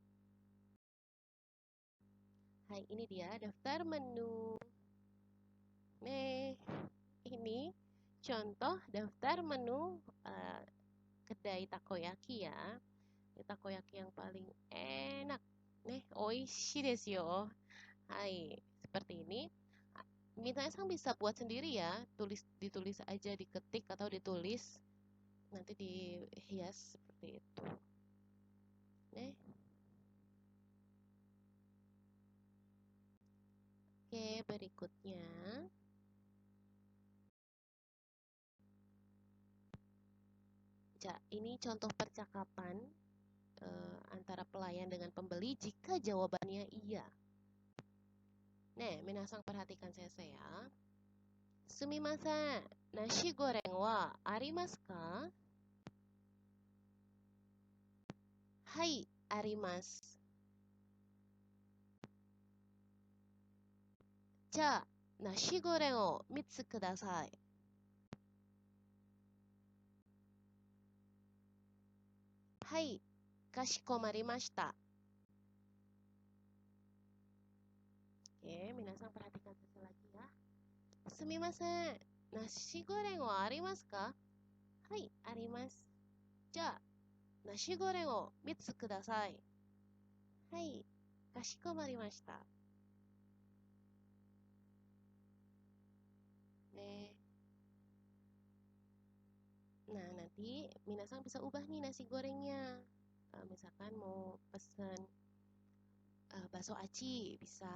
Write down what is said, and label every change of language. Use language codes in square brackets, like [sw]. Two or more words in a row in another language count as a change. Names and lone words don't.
[id] Hai, ini dia daftar menu. Nih, ini contoh daftar menu kedai takoyaki ya. Ini takoyaki yang paling enak. Nih, [ja] 美味しいですよ。はい, [id] seperti ini. Minasang bisa buat sendiri ya. Ditulis aja, diketik atau ditulis. Nanti dihias seperti itu. Nih. Oke, berikutnya. Ini contoh percakapan antara pelayan dengan pembeli jika jawabannya iya. Nih, minasang perhatikan saya ya. [ja] すみません、nasi gorengはありますか? はい、あります. Ja, nasi goreng o mitsu kudasai. はい、かしこまりました. [id] Oke, minasang perhatikan saya lagi ya. [ja] すみません、nasi gorengはありますか? はい、あります. Ja, nasi goreng o mitsu kudasai. はい、かしこまりました. [id] Nih. Nah, nanti minasang bisa ubah nih nasi gorengnya. Misalkan mau pesen bakso aci, bisa.